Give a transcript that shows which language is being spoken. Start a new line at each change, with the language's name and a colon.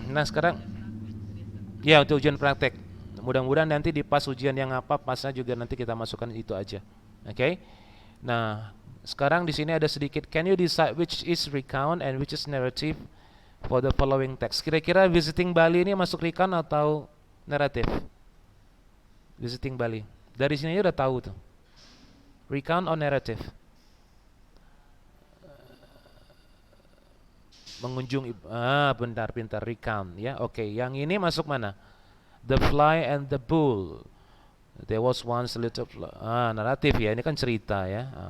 Indonesian: Nah sekarang, ya untuk ujian praktek. Mudah-mudahan nanti di pas ujian yang apa pasnya juga nanti kita masukkan itu aja. Oke. Nah, sekarang di sini ada sedikit.
English: Can you decide which is recount and which is narrative for the following text?
Indonesian: Kira-kira visiting Bali ini masuk recount atau naratif? Visiting Bali. Dari sini aja udah tahu tuh.
English: Recount or narrative?
Indonesian: Mengunjung pintar recount ya. Oke, yang ini masuk mana?
English: The Fly and the Bull. There was once a little fly.
Indonesian: Naratif ya, ini kan cerita ya.